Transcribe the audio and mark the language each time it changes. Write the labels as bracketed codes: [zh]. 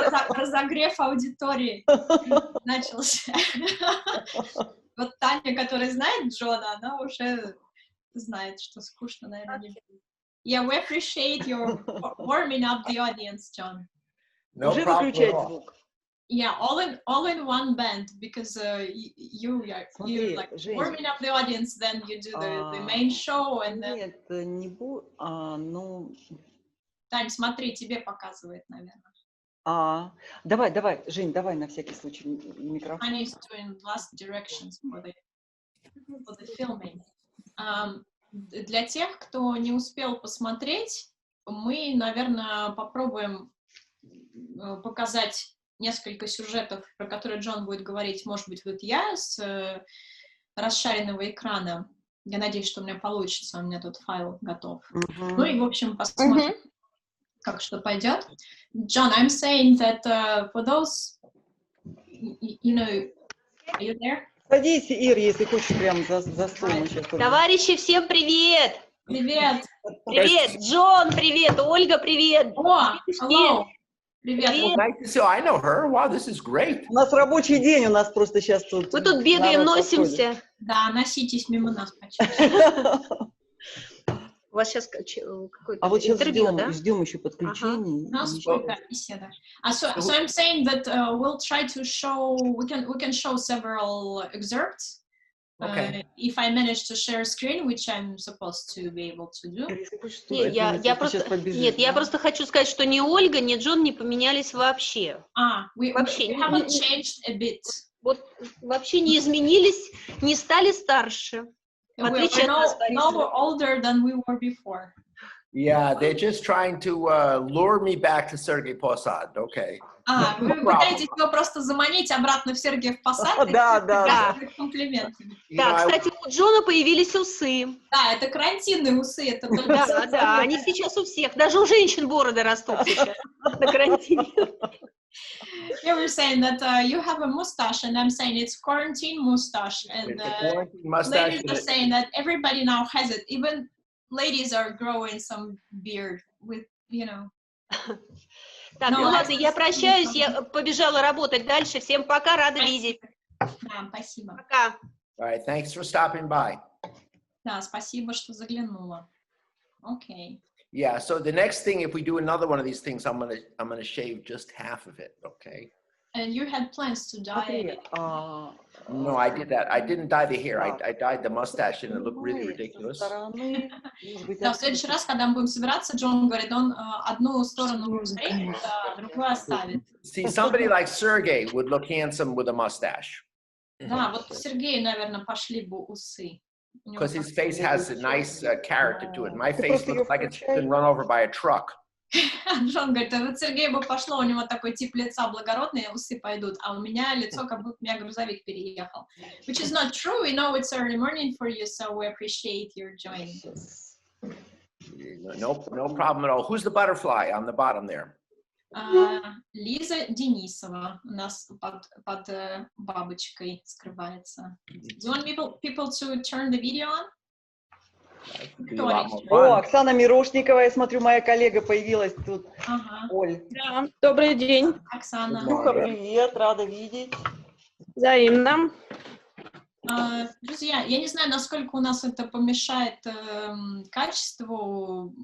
[ru] Разогрев аудитории начался. Вот Таня, которая знает Джона, она уже знает, что скучно, наверное, не будет. [en] Yeah, we appreciate your warming up the audience, John. [ru] Уже выключать звук. [en] Yeah, all in one band, because you're like warming up the audience, then you do the main show, and then... [ru] Нет, не буду, ну... Тань, смотри, тебе показывает, наверное. Давай, Жень, давай на всякий случай микрофон. [en] Таня is doing last directions for the filming. [ru] Для тех, кто не успел посмотреть, мы, наверное, попробуем показать несколько сюжетов, про которые Джон будет говорить, может быть, вот я с расшаренного экрана. Я надеюсь, что у меня получится, у меня тут файл готов. Ну и, в общем, посмотрим, как что пойдет. [en] John, I'm saying that for those, you know, are you there? [ru] Садись, Ир, если хочешь, прямо за стол. Товарищи, всем привет! Привет! Привет, Джон, привет, Ольга, привет! О, [en] hello! [ru] Привет! [en] Nice to see you. I know her. Wow, this is great. [ru] У нас рабочий день, у нас просто сейчас тут... Мы тут бегаем, носимся. Да, носитесь мимо нас почаще. У вас сейчас какое-то вот сейчас интервью, да? ждем еще подключений. У нас беседа. [en] So I'm saying that we'll try to show, we can show several excerpts. Okay. If I manage to share screen, which I'm supposed to be able to do. [ru] Нет, я просто хочу сказать, что ни Ольга, ни Джон не поменялись вообще. [en] We haven't changed a bit. [ru] Вот вообще не изменились, не стали старше. [en] We're no older than we were before. Yeah, they're just trying to lure me back to Sergei Posad. Okay. [ru] Вы пытаетесь его просто заманить обратно в Сергиев Посад? Да. Комплименты. Да, кстати, у Джона появились усы. Да, это карантинные усы. Это только да, они сейчас у всех. Даже у женщин бороды растут сейчас на карантине. [en] You were saying that you have a mustache, and I'm saying it's quarantine mustache. And ladies are saying that everybody now has it. Even ladies are growing some beard with, you know. [ru] Так, ну ладно, я прощаюсь, я побежала работать дальше. Всем пока, рада видеть. Да, спасибо. Пока. [en] All right, thanks for stopping by. [ru] Да, спасибо, что заглянула. [en] Okay. Yeah, so the next thing, if we do another one of these things, I'm gonna shave just half of it, okay? And you had plans to dye? No, I did that. I didn't dye the hair. I dyed the mustache, and it looked really ridiculous. [ru] Да, в следующий раз, когда мы будем собираться, Джон говорит, он одну сторону стрижет, а другую оставит. [en] See, somebody like Sergey would look handsome with a mustache. [ru] Да, вот Сергею, наверное, пошли бы усы. [en] Because his face has a nice character to it. My face looks like it's been run over by a truck. [ru] Джон говорит, а вот Сергею бы пошло, у него такой тип лица благородный, усы пойдут, а у меня лицо, как будто меня грузовик переехал. [en] Which is not true, we know it's early morning for you, so we appreciate your joining. No problem at all. Who's the butterfly on the bottom there? [ru] Лиза Денисова у нас под бабочкой скрывается. [en] Do you want people to turn the video on? [ru] О, Оксана Мирошникова, я смотрю, моя коллега появилась тут. Оль. Да, добрый день. Оксана. Привет, рада видеть. Взаимно. Друзья, я не знаю, насколько у нас это помешает качеству.